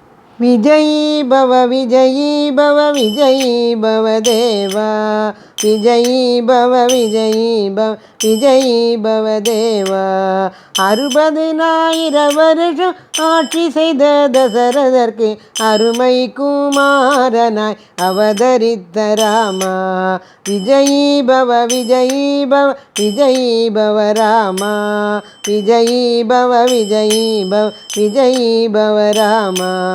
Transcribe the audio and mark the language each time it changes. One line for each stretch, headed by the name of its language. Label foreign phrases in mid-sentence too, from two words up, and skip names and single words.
Sanskrit: विजयी भव विजयी भव विजयी भव देवा विजयी भव विजयी भव विजयी भव देवा
Tamil: 60,000 வருஷம் ஆட்சி செய்த தசரதற்கு அருமை குமாரனாய் அவதரித்த ராமா
Sanskrit: विजयी भव विजयी भव विजयी भव राम विजयी भव विजयी भव विजयी भव
Tamil: ராமா